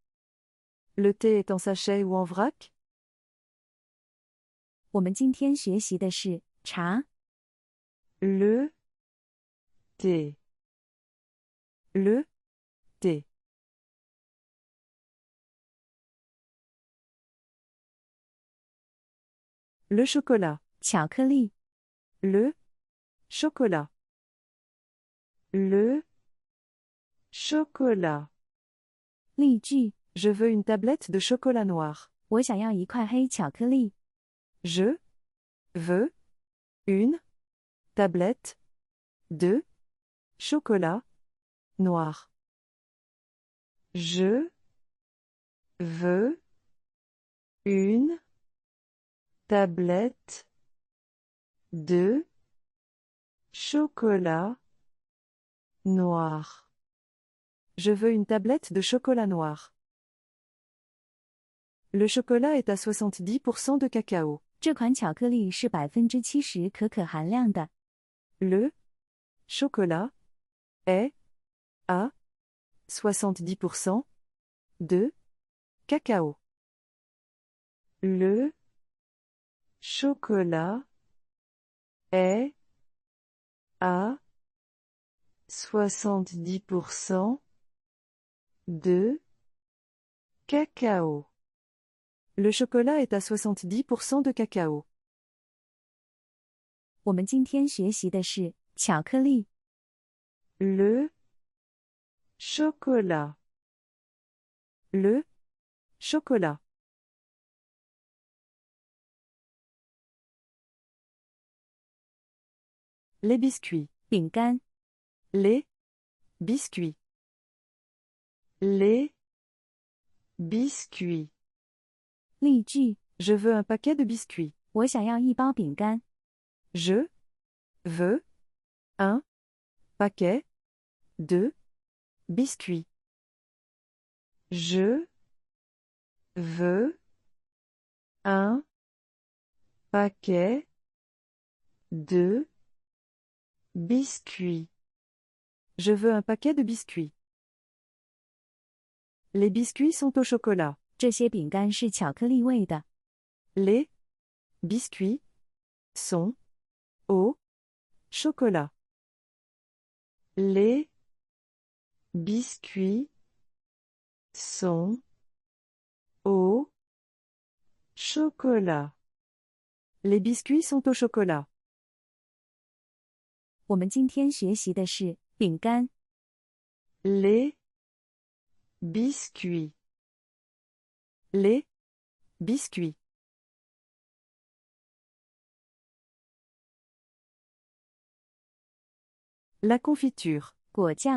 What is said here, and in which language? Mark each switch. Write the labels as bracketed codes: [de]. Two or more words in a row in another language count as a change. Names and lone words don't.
[fr] Le thé est en sachet ou en vrac? [zh] 我们今天学习的是茶。 [fr] Le thé. Le thé. Le chocolat. [zh] 巧克力。 [fr] Le chocolat. Le chocolat. [zh] 例句： [fr] Je veux une tablette de chocolat noir. [zh] 我想要一块黑巧克力。 [fr] Je veux une tablette de chocolat noir. Je veux une tablette de chocolat noir. Je veux une tablette de chocolat noir. Le chocolat est à 70% de cacao. [zh] 这款巧克力是70%可可含量的。 [fr] Le chocolat est à 70% de cacao. Le chocolat est à 70% de cacao. Le chocolat est à 70% de cacao. [zh] 我们今天学习的是巧克力。 [fr] Le chocolat. Le chocolat. Les biscuits. [zh] 饼干。 [fr] Les biscuits. Les biscuits. [zh] 例句： [fr] Je veux un paquet de biscuits. [zh] 我想要一包饼干。 [fr] Je veux un paquet de biscuits. Je veux un paquet de biscuits. Je veux un paquet de biscuits. Les biscuits sont au chocolat. [zh] 这些饼干是巧克力味的。 [fr] Les biscuits sont au chocolat. Les biscuits sont au chocolat. Les biscuits sont au chocolat. [zh] 我们今天学习的是饼干。 [fr] Les biscuits. Les biscuits. La confiture. [zh] 果酱。